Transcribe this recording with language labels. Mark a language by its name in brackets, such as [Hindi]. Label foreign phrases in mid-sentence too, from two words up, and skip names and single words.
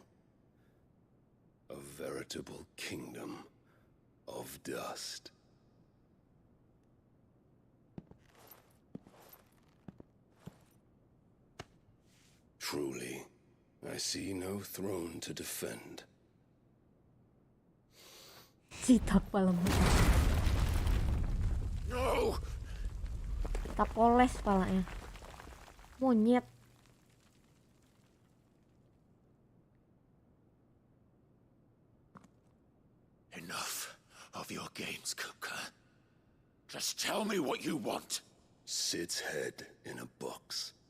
[English] A veritable kingdom of dust. Truly, I see no throne to defend. Sitak pala mo. No! Tapoles palanya. Monyet. Enough of your games, Kupka. Just tell me what you want. Sid's head in a box.